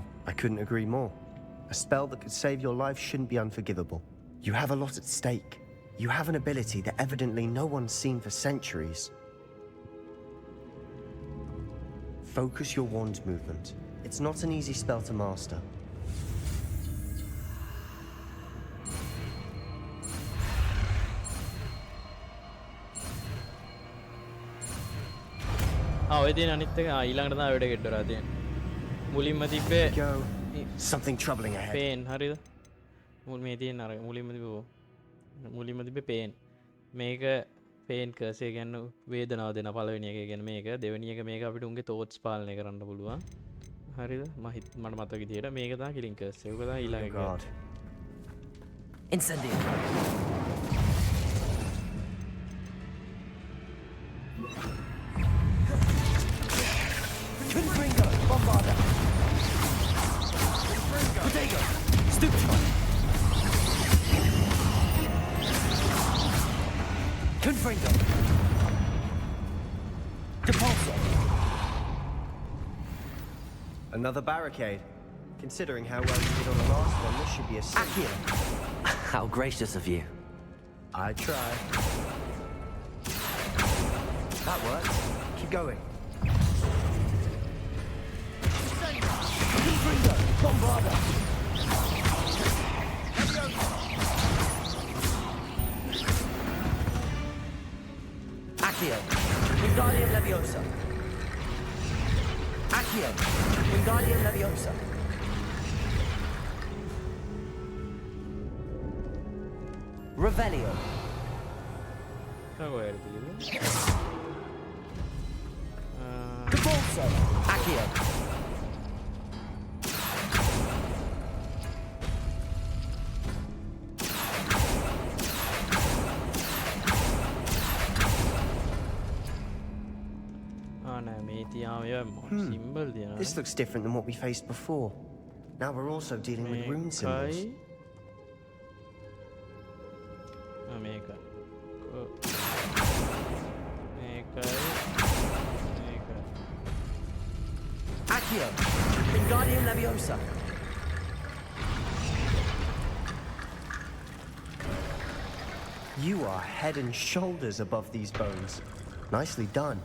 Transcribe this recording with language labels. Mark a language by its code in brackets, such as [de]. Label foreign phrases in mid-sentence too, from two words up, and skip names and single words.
[en] I couldn't agree more. A spell that could save your life shouldn't be unforgivable. You have a lot at stake. You have an ability that evidently no one's seen for centuries. Focus your wand movement. It's not an easy spell to master. [si] ඔය තියෙන අනිත් එක ඊළඟට තමයි වැඩ ගෙට්ටරා තියෙන්නේ. මුලින්ම තිබ්බේ [en] something troubling ahead. [si] පේන් හරිද? මේ තියෙන අර මුලින්ම තිබ්බේ පේන්. මේක [en] pain curse [si] එක කියන්නේ වේදනාව දෙන පළවෙනි එක කියන්නේ මේක. දෙවෙනි එක මේක අපිට උන්ගේ thoughts පාලනය කරන්න පුළුවන්. හරිද? මට මතක විදියට මේක තමයි [en] killing curse. [si] ඒක තමයි ඊළඟ එක. [en] Incendio. Confringo, Bombarda. Potato, Stupefy. Confringo. Depulso. Another barricade. Considering how well you did on the last one, this should be a Accio. How gracious of you. I try. That worked. Keep going. Confringo, Bombarda. Accio. Wingardium Leviosa. Accio. Wingardium Leviosa. Revelio. Depulso. Accio. This looks different than what we faced before. Now we're also dealing with rune symbols. Accio. Wingardium Leviosa. You are head and shoulders above these bones. Nicely done.